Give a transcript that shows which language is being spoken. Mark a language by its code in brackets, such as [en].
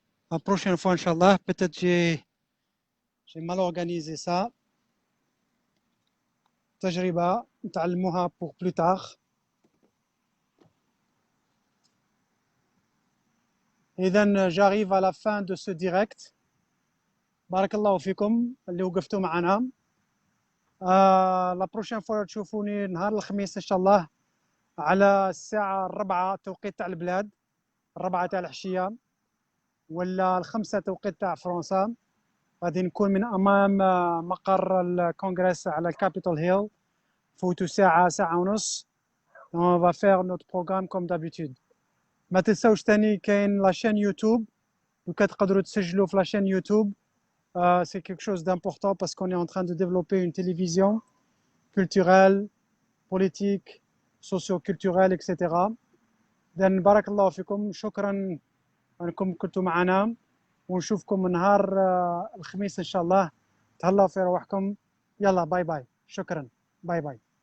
[fr] La prochaine fois, Inch'Allah, peut-être j'ai mal organisé ça. [ar] تجربة نتعلموها [fr] pour plus tard. [ar] إذن [fr] j'arrive à la fin de ce direct. [ar] بارك الله فيكم اللي وقفتوا معنا. [fr] لا بروشين فوا [ar] تشوفوني نهار الخميس ان شاء الله على الساعة 4 توقيت تاع البلاد، 4 تاع العشية ولا 5 توقيت تاع فرنسا. غادي نكون من أمام مقر الكونغرس على الكابيتال هيل. فوتوا ساعة ساعة ونص. [fr] On va faire notre programme comme d'habitude. [ar] ما تنساوش تاني كاين لاشين يوتيوب وكتقدروا تسجلوا في لاشين يوتيوب. [fr] C'est quelque chose d'important parce qu'on est en train de développer une télévision culturelle, politique, socio-culturelle, etc. [ar] إذن بارك الله فيكم. شكرا أنكم كنتوا معنا ونشوفكم نهار الخميس إن شاء الله. تهلاو في روحكم. يلا باي باي. شكرا. باي باي.